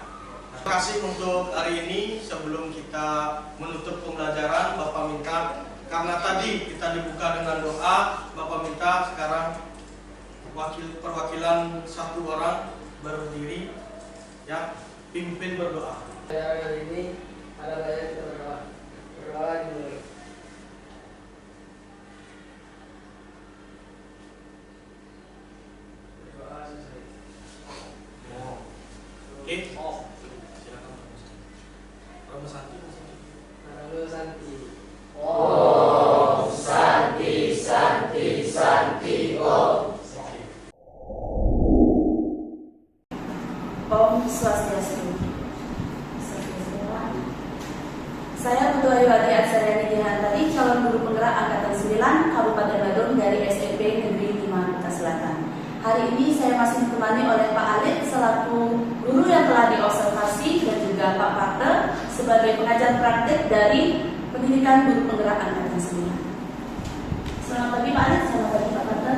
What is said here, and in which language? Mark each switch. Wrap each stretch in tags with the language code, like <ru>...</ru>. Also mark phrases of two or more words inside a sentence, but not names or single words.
<id>Terima kasih untuk hari ini. Sebelum kita menutup pembelajaran, Bapak minta, karena tadi kita dibuka dengan doa, Bapak minta sekarang perwakilan satu orang berdiri, ya, pimpin berdoa. Hari ini ada banyak kita berdoa. Berdoa dimulai. Berdoa selesai. Oke. Silakan. Rama Santi. Halo Santi.</id> <sa>Om Santi Santi Santi Om.</sa> <ban>Om Swastiastu.</ban> <id>Saya Ketua Iwati Aksariani Dihantari, calon guru penggerak Angkatan 9 Kabupaten Badung dari SMP Negeri 5 Kota Selatan. Hari ini saya masih ditemani oleh Pak Alif selaku guru yang telah diobservasi dan juga Pak Partner sebagai pengajar praktik dari Pendidikan Guru Penggerak Angkatan 9. Selamat pagi Pak Alif, selamat pagi Pak Partner.</id>